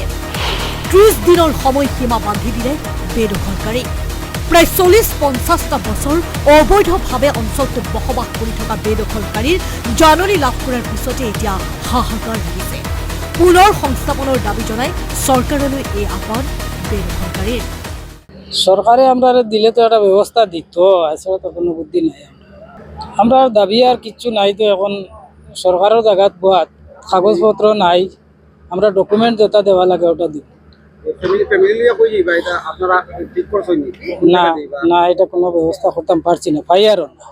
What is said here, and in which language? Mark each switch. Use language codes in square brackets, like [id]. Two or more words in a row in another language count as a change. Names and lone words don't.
[as] 30 দিনৰ সময়সীমা বান্ধি দিলে বেদখলকাৰী। প্ৰায় 40-50টা বছৰ অবৈধভাৱে অঞ্চলটোত বসবাস কৰি থকা বেদখলকাৰীৰ জাননী লাভ কৰাৰ পিছতে এতিয়া হাহাকাৰ লাগিছে। পুনৰ সংস্থাপনৰ দাবী জনাই চৰকাৰলৈ এই আহ্বান বেদখলকাৰীৰ। [bn] সরকারে আমরা দিলে তো একটা ব্যবস্থা দিত, এছাড়া তো কোনো বুদ্ধি নাই। আমরা দাবি আর কিচ্ছু নাই, তো এখন সরকারের জায়গাত বাদ কাগজপত্র নাই, আমরা ডকুমেন্ট যেটা দেওয়া লাগে ওটা দিব। না না, এটা কোনো ব্যবস্থা করতাম পারছি না, পাই আর না।